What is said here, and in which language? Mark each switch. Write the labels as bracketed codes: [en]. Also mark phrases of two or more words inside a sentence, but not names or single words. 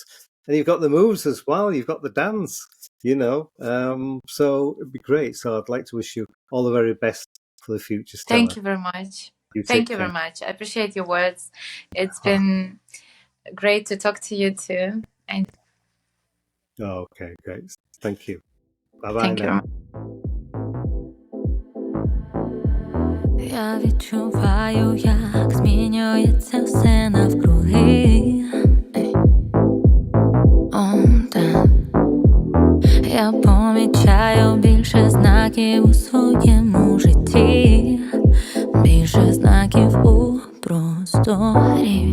[en] And you've got the moves as well. You've got the dance, So it'd be great. So I'd like to wish you all the very best for the future, Stella. Thank you very much. Thank you very much. I appreciate your words. It's been great to talk to you too. Okay, great. Thank you. Bye-bye. Thank you. [uk] Я відчуваю, як змінюється все навкруги. Я помічаю більше знаків у своєму житті, більше знаків у просторі.